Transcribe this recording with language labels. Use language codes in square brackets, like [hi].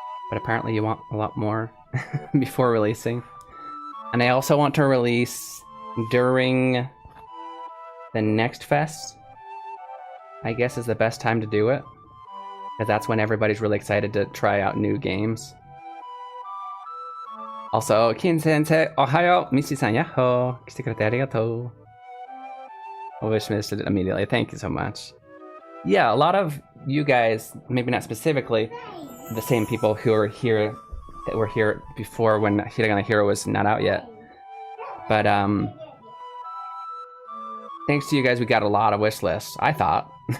[en] But apparently you want a lot more before releasing. And I also want to release during the next fest, I guess is the best time to do it. Because that's when everybody's really excited to try out new games. Also, Kin Sensei, Ohayo, Mishi-san, yahoo! [ja] 来てくれてありがとう. [en] I wish missed it immediately. Thank you so much. Yeah, a lot of you guys, maybe not specifically, the same people who are here, that were here before when Hiragana Hero was not out yet. But, thanks to you guys, we got a lot of wish lists, I thought.